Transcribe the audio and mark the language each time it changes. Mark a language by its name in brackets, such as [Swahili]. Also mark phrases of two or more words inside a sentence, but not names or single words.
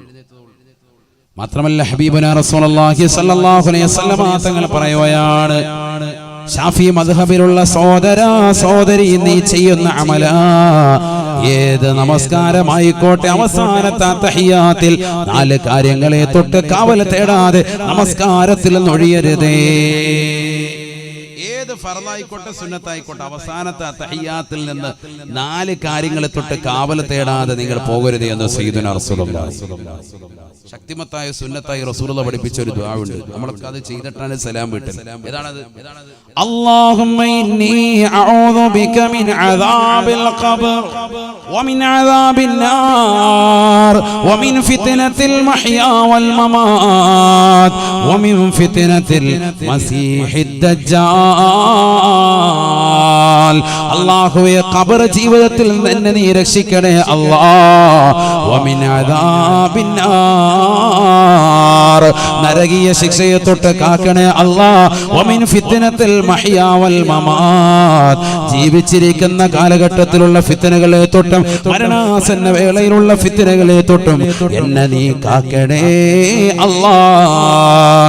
[Malayalam] മാത്രമല്ല [Arabic] حبيبنا رسول الله صلى الله عليه وسلم [Malayalam] തങ്ങൾ പറയുകയാണ്, ഷാഫി മദ്ഹബിലുള്ള സഹോദരാ സഹോദരി നീ ചെയ്യുന്ന അമല ഏത് നമസ്കാരമായിക്കോട്ടെ, അവസാനത്തെ തഹിയ്യാത്തിൽ 4 കാര്യങ്ങളെ തൊട്ട് കാവൽ തേടാതെ നമസ്കാരത്തിൽ ഒഴിയരുതേ. ഏത് ഏത് ഫർളായിക്കോട്ടെ സുന്നത്തായിക്കോട്ടെ അവസാനത്തെ തഹിയ്യാത്തിൽ നിന്ന് 4 കാര്യങ്ങളെ തൊട്ട് കാവൽ തേടാതെ നിങ്ങൾ പോകരുത് എന്ന് [Arabic] سيدنا رسول الله. [Malayalam] ശക്തിമത്തായ സുന്നത്തായി റസൂലുള്ളാഹി പഠിപ്പിച്ച ഒരു ദുആ ഉണ്ട്. നമ്മളൊക്കെ അത് ചെയ്തിട്ടാണ് സലാം വീട്ടൽ. ഏതാണത്? [Arabic] اللهم إني أعوذ بك من عذاب القبر ومن عذاب النار ومن فتنة المحيا والممات ومن فتنة المسيح الدجال. [Malayalam] അല്ലാഹുവേ ഖബർ ജീവിതത്തിൽ നിന്ന് നീ രക്ഷിക്കണേ അല്ലാഹ്. [Arabic] ومن عذاب النار [Malayalam] നരകീയ ശിക്ഷയെ തൊട്ട് കാക്കണേ അല്ലാഹ്. [Arabic] ومن فتنة المحيا والممات [Malayalam] ജീവിച്ചിരിക്കുന്ന കാലഘട്ടത്തിലുള്ള ഫിത്നകളെ തൊട്ടും മരണാസന്ന വേളയിലുള്ള ഫിത്നകളെ തൊട്ടും എന്നെ നീ കാക്കണേ അല്ലാഹ്.